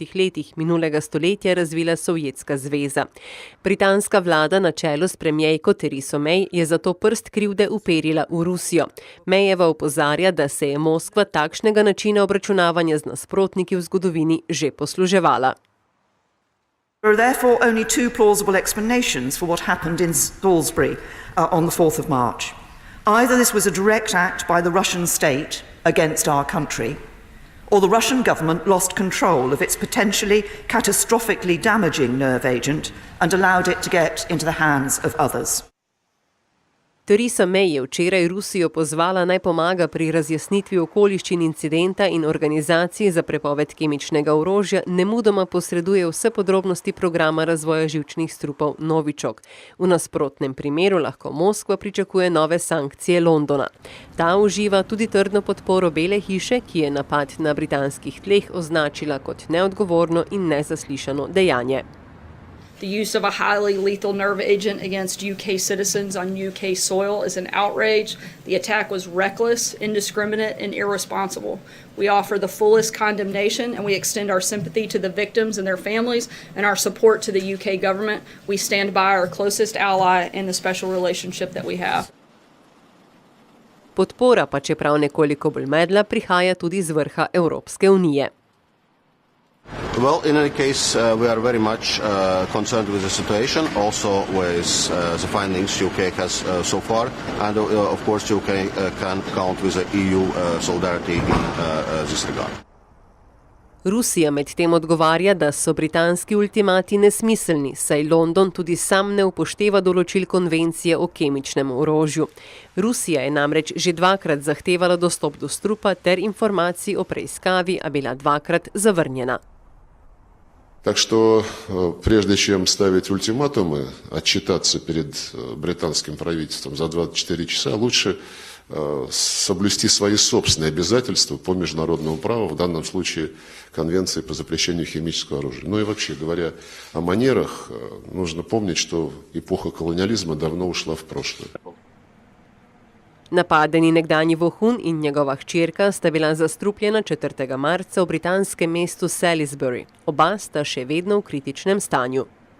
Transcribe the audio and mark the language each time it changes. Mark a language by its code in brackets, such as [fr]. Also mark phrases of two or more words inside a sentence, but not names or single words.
[sl] letih minulega stoletja razvila Sovjetska zveza. Britanska vlada na čelu s premierko Theresa May je zato prst krivde uperila v Rusijo. Mayjeva opozarja, da se je Moskva takšnega načina obračunavanja z nasprotniki v zgodovini že posluževala. [en] There are therefore only two plausible explanations for what happened in Salisbury on the 4th of March. Either this was a direct act by the Russian state against our country, or the Russian government lost control of its potentially catastrophically damaging nerve agent and allowed it to get into the hands of others. [sl] Theresa May je včeraj Rusijo pozvala naj pomaga pri razjasnitvi okoliščin incidenta in organizaciji za prepoved kemičnega orožja nemudoma posreduje vse podrobnosti programa razvoja živčnih strupov Novičok. V nasprotnem primeru lahko Moskva pričakuje nove sankcije Londona. Ta uživa tudi trdno podporo Bele hiše, ki je napad na britanskih tleh označila kot neodgovorno in nezaslišano dejanje. [en] The use of a highly lethal nerve agent against UK citizens on UK soil is an outrage. The attack was reckless, indiscriminate, and irresponsible. We offer the fullest condemnation and we extend our sympathy to the victims and their families and our support to the UK government. We stand by our closest ally in the special relationship that we have. [sl] Podpora, pa čeprav nekoliko bolj medla, prihaja tudi z vrha Evropske unije. [en] Well, in any case, we are very much concerned with the situation, also with the findings UK has so far, and of course UK can count with the EU solidarity in this regard. [sl] Rusija medtem odgovarja, da so britanski ultimati nesmiselni, saj London tudi sam ne upošteva določil konvencije o kemičnem orožju. Rusija je namreč že dvakrat zahtevala dostop do strupa ter informacij o preiskavi, a bila dvakrat zavrnjena. [ru] Так что прежде чем ставить ультиматумы, отчитаться перед британским правительством за 24 часа, лучше соблюсти свои собственные обязательства по международному праву, в данном случае Конвенции по запрещению химического оружия. Ну и вообще, говоря о манерах, нужно помнить, что эпоха колониализма давно ушла в прошлое. [sl] Napadeni nekdanji vohun in njegova hčerka sta bila zastrupljena 4. marca v britanskem mestu Salisbury. Oba sta še vedno v kritičnem stanju.